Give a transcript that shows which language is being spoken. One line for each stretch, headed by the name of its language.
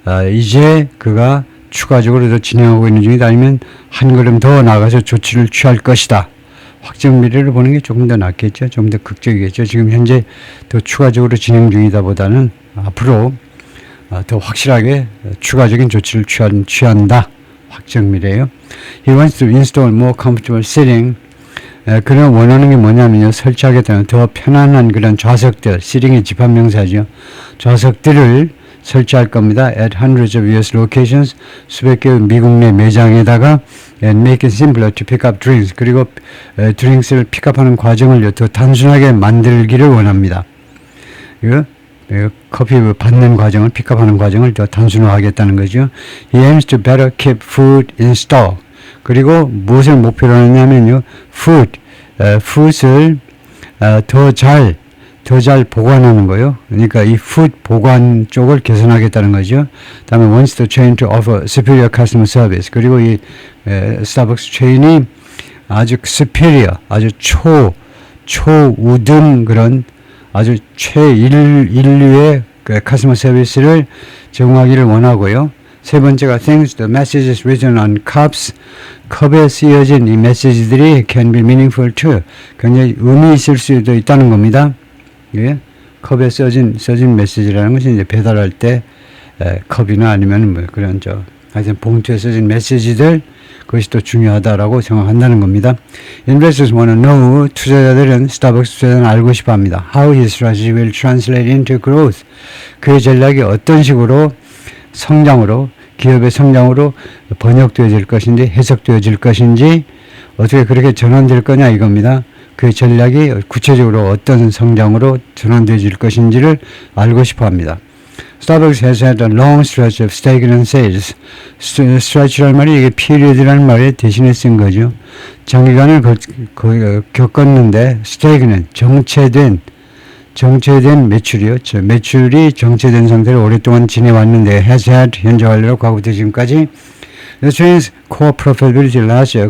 Korean: 이제 그가 추가적으로 더 진행하고 있는 중이다 아니면 한 걸음 더 나가서 조치를 취할 것이다. 확정 미래를 보는 게 조금 더 낫겠죠. 좀 더 극적이겠죠. 지금 현재 더 추가적으로 진행 중이다 보다는 앞으로 더 확실하게 추가적인 조치를 취한다. 확정 미래예요.
English: He wants to install more comfortable seating.
Korean: 그는 원하는 게 뭐냐면요. 설치하겠다는 더 편안한 그런 좌석들, 시링의 집합명사죠. 좌석들을 설치할 겁니다.
English: At hundreds of US locations,
Korean: 수백 개의 미국 내 매장에다가
English: and make it simpler to pick up drinks.
Korean: 그리고 드링크를 픽업하는 과정을 더 단순하게 만들기를 원합니다. 커피 받는 과정을 픽업하는 과정을 더 단순화하겠다는 거죠.
English: He aims to better keep food in store.
Korean: 그리고 무엇을 목표로 하냐면요. food을 더 잘 보관하는 거요. 그러니까 이 푸드 보관 쪽을 개선하겠다는 거죠. 다음에
English: wants the chain to offer superior customer service.
Korean: 그리고 이 스타벅스 체인이 아주 superior, 아주 초우등 그런 아주 최인류의 customer service를 제공하기를 원하고요. 세 번째가
English: thanks to the messages written on cups.
Korean: 컵에 쓰여진 이 메시지들이
English: can be meaningful too.
Korean: 굉장히 의미 있을 수도 있다는 겁니다. 예? 컵에 써진 메시지라는 것이 이제 배달할 때 컵이나 아니면 뭐 그런 하여튼 봉투에 써진 메시지들 그것이 또 중요하다라고 생각한다는 겁니다.
English: Investors want to know.
Korean: 투자자들은 스타벅스 투자자는 알고 싶어합니다.
English: How his strategy will translate into growth.
Korean: 그의 전략이 어떤 식으로 성장으로 기업의 성장으로 번역되어질 것인지 해석되어질 것인지 어떻게 그렇게 전환될 거냐 이겁니다. 그 전략이 구체적으로 어떤 성장으로 전환되어질 것인지를 알고 싶어합니다.
English: Starbucks has had a long stretch of stagnant sales.
Korean: stretch라는 말이 이게 period라는 말에 대신에 쓴 거죠. 장기간을 겪었는데 stagnant, 정체된 매출이요. 매출이 정체된 상태로 오랫동안 지내왔는데 has had 현재 완료로 과거부터 지금까지
English: the chain's core profitability last year.